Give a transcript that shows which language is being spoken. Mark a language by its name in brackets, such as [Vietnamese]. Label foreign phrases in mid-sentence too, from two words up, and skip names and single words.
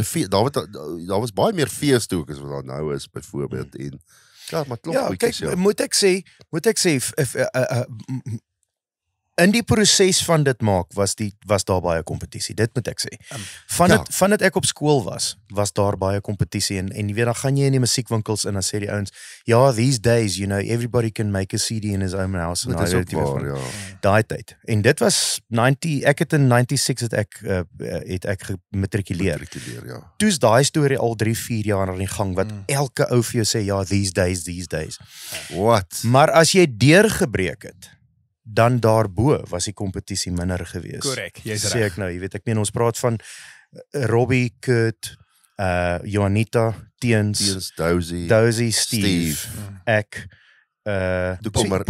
[Afrikaans] by daar was baie meer feeste ook as wat daar nou is byvoorbeeld en ja, maar klop ja, goedjies kyk, ja. moet ek sê in die proses van dit maak was daar baie kompetisie. Dit moet ek sê. Van dit ek op skool was daar baie kompetisie en jy weet dan gaan jy in die musiekwinkels en dan sê die ouens, ja, [English] these days, you know, everybody can make a CD in his own house en [Afrikaans] Dit is ook waar, ja. daai tyd. En dit was 90, ek het in 96 het ek gematrikuleer. Ja. Toe's daai storie al 3-4 jaar aan die gang wat elke ou vir jou sê ja, these days. What? Maar as jy deurgebreek het, dan daarbo was die kompetisie minder gewees. Korrek, jy's Sê reg. ek nou, jy weet ek meen ons praat van Robbie, Kurt, Juanita, Teens, Dozy, Steve, ek Toe kom maar